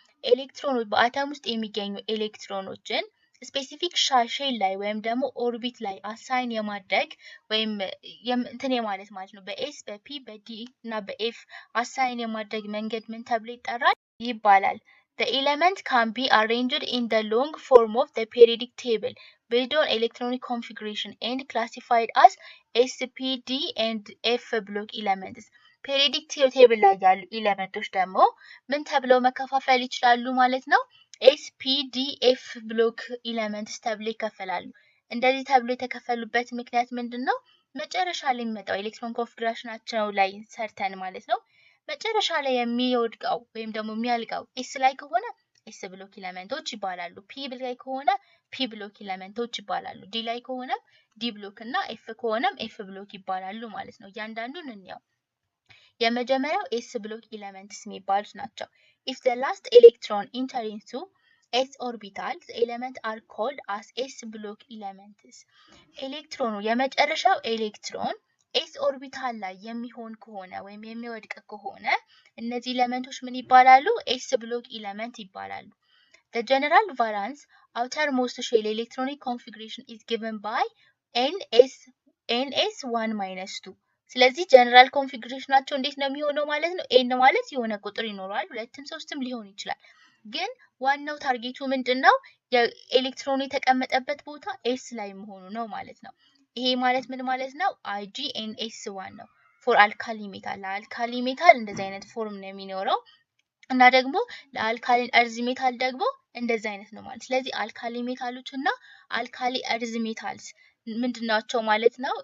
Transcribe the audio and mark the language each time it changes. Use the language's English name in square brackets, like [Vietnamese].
[Amharic] ኤሌክትሮኖች በአተም ውስጥ የሚገኙ ኤሌክትሮኖችን ስፔሲፊክ ሼል ላይ ወይም ደግሞ ኦርቢት ላይ አሳይን የማድረግ ወይም እንትን የማለት ማለት ነው። በኤስ በፒ በዲ እና በኤፍ አሳይን የማድረግ መንገድ ምን ተብሎ ይባላል? [English] The element can be arranged in the long form of the periodic table based on electronic configuration and classified as S, P, D and F block elements. [Amharic] periodic table ላይ ያሉ ኤሌመንቶች ደግሞ ምን ተብለው መከፋፈል ይችላሉ ማለት ነው? S, P, D, F block elements ተብለው ይከፈላሉ። እንደዚህ ተብሎ የተከፈሉበት ምክንያት ምንድነው? መጨረሻ ላይ የሚመጣው ኤሌክትሮን ኮንፊግሬሽናቸው ላይ ሰርተን ማለት ነው። መጨረሻ ላይ የሚወድቀው ወይም ደግሞ የሚያልቀው S ላይ ከሆነ S ብሎክ ኤሌመንቶች ይባላሉ። P ላይ ከሆነ P ብሎክ ኤሌመንቶች ይባላሉ። D ላይ ከሆነ D ብሎክ እና F ከሆነም F ብሎክ ይባላሉ ማለት ነው። እያንዳንዱን እንየው። የመጀመሪያው S ብሎክ ኤሌመንትስ የሚባሉት ናቸው። [English] If the last electron enter into S orbital, the elements are called as S block elements. [Amharic] ኤሌክትሮኑ የመጨረሻው ኤሌክትሮን S orbital ላይ የሚሆን ከሆነ ወይም የሚወድቅ ከሆነ እነዚህ ኤሌመንቶች ምን ይባላሉ? [English] S block element [Amharic] ይባላሉ። [English] The general valence outermost shell electronic configuration is given by ns1-2 [Amharic] ስለዚህ ጀነራል ኮንፊግሬሽናቸው እንዴት ነው የሚሆነው ማለት ነው? n ማለት የሆነ ቁጥር ይኖራል፣ 2ም 3ም ሊሆን ይችላል። ግን ዋናው ታርጌቱ ምንድነው? የኤሌክትሮኑ የተቀመጠበት ቦታ s ላይ መሆኑ ነው ማለት ነው። ይሄ ማለት ምን ማለት ነው? IgNS1 ነው። ፎር አልካሊ ሜታል ለአልካሊ ሜታል እንደዚህ አይነት ፎርም ነው የሚኖረው እና ደግሞ ለአልካሊን እርዝ ሜታል ደግሞ እንደዚህ አይነት ነው ማለት። ስለዚህ አልካሊ ሜታሎች እና አልካሊ እርዝ ሜታልስ ምንድናቸው ማለት ነው?